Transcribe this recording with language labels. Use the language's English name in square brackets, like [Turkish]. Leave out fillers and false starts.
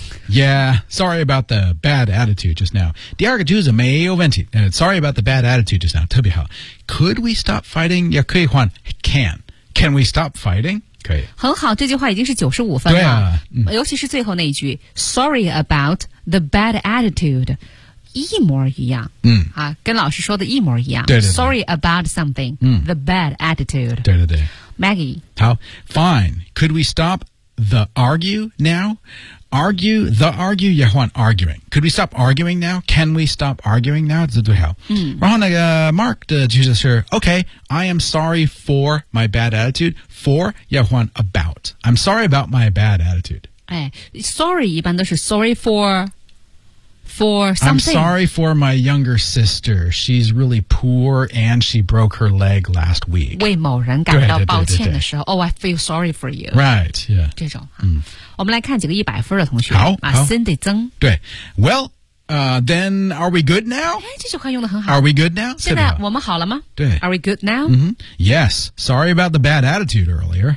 [English] Yeah, sorry about the bad attitude just now. Diarga Juza, meio venti. Sorry about the bad attitude just now. [Chinese] 特别好 [English] Could we stop fighting? Yeah, [Chinese] 可以换 [English] Can. Can we stop fighting? [Chinese] 可以很好这句话已经是95分了对、尤其是最后那一句 Sorry about the bad attitude. 一模一样、啊、跟老师说的一模一样对对对 [English] Sorry about something、The bad attitude [Chinese] 对对对 Maggie 好 [English] Fine Could we stop the argue now? Argue The argue 也换 arguing Could we stop arguing now? Can we stop arguing now? [Chinese] 这对好、然后那个 [English] Mark [Chinese] 的句子是 [English] Okay I am sorry for my bad attitude For [Chinese] 也换 [English] about I'm sorry about my bad attitude、 [Chinese] 哎、Sorry 一般都是 sorry for [English] for something. I'm sorry for my younger sister. She's really poor and she broke her leg last week. [Chinese] 为某人感到抱歉的时候 [English] Oh, I feel sorry for you. Right, yeah. [Chinese] 这种、我们来看几个一百分的同学。好、 Cindy 曾。 [English] 对。Well,then are we good now? [Chinese] 这句话用得很好。 [English] Are we good now? [Chinese] 现在我们好了吗？对。 [English] Are we good now?、 Yes. Sorry about the bad attitude earlier.